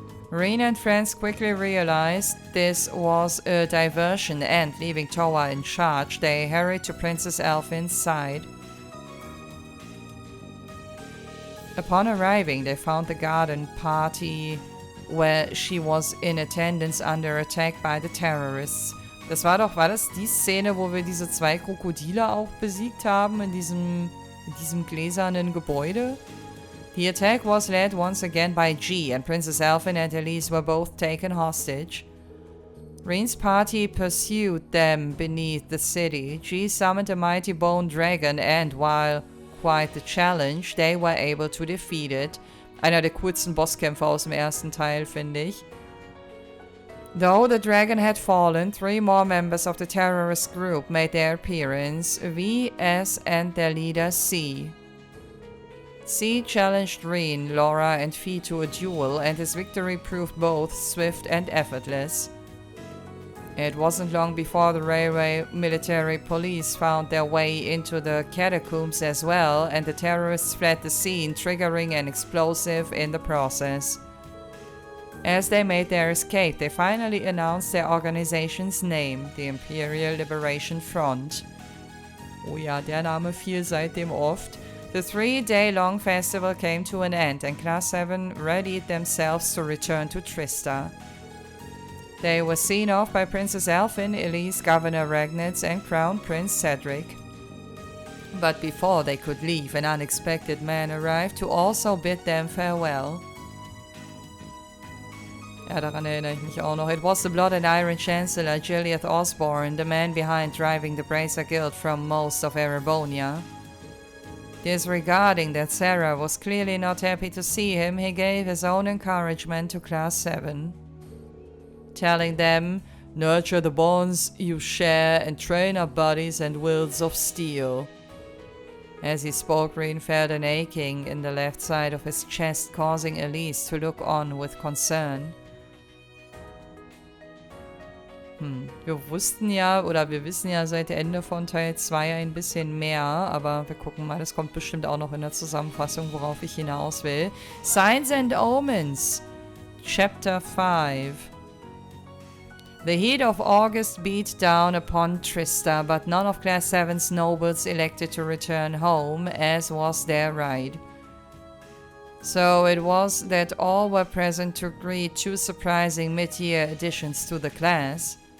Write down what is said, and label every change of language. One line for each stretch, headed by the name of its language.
English: Rean and friends quickly realized this was a diversion and, leaving Towa in charge, they hurried to Princess Elfin's side. Upon arriving, they found the garden party where she was in attendance under attack by the terrorists.
German: War das die Szene, wo wir diese 2 Krokodile auch besiegt haben in diesem gläsernen Gebäude?
English: The attack was led once again by G, and Princess Elfin and Elise were both taken hostage. Rean's party pursued them beneath the city. G summoned a mighty bone dragon, and while quite the challenge, they were able to defeat it.
German: Einer der coolsten Bosskämpfe aus dem ersten Teil, finde ich.
English: Though the dragon had fallen, 3 more members of the terrorist group made their appearance, V, S, and their leader C. C challenged Rean, Laura, and Fie to a duel, and his victory proved both swift and effortless. It wasn't long before the railway military police found their way into the catacombs as well, and the terrorists fled the scene, triggering an explosive in the process. As they made their escape, they finally announced their organization's name, the Imperial Liberation Front.
German: Oh ja, der Name fiel seitdem oft.
English: The 3-day-long festival came to an end, and Class 7 readied themselves to return to Trista. They were seen off by Princess Elfin, Elise, Governor Regnitz, and Crown Prince Cedric. But before they could leave, an unexpected man arrived to also bid them farewell.
German: Ja, daran erinnere ich mich auch noch.
English: It was the Blood and Iron Chancellor, Gilead Osborne, the man behind driving the Bracer Guild from most of Erebonia. Disregarding that Sara was clearly not happy to see him, he gave his own encouragement to Class 7. Telling them, "Nurture the bonds you share and train our bodies and wills of steel." As he spoke, Rean felt an aching in the left side of his chest, causing Elise to look on with concern.
German: Wir wissen ja seit Ende von Teil 2 ein bisschen mehr, aber wir gucken mal, das kommt bestimmt auch noch in der Zusammenfassung, worauf ich hinaus will.
English: Signs and Omens, Chapter 5. The heat of August beat down upon Trista, but none of Class 7's nobles elected to return home, as was their right. So it was that all were present to greet 2 surprising mid-year additions to the class.